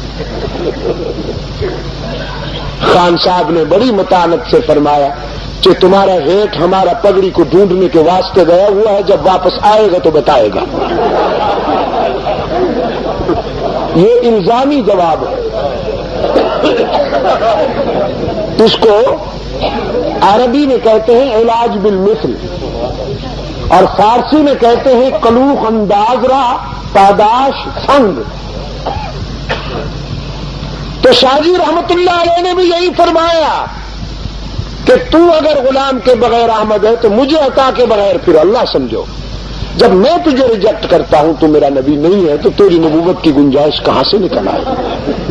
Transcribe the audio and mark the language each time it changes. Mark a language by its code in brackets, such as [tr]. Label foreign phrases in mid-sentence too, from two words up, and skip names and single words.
[ur] خان صاحب نے بڑی متانت سے فرمایا کہ تمہارا ہیٹ ہمارا پگڑی کو ڈھونڈنے کے واسطے گیا ہوا ہے، جب واپس آئے گا تو بتائے گا۔ یہ الزامی جواب ہے، اس کو عربی میں کہتے ہیں [ar] علاج بالمثل، [ur] اور فارسی میں کہتے ہیں [fa] کلوخ انداز را پاداش سنگ۔ [ur] تو شاہ جی رحمت اللہ علیہ نے بھی یہی فرمایا کہ تو اگر غلام کے بغیر احمد ہے تو مجھے عطا کے بغیر پھر اللہ سمجھو۔ جب میں تجھے ریجیکٹ کرتا ہوں تو میرا نبی نہیں ہے تو تیری نبوت کی گنجائش کہاں سے نکل آئے؟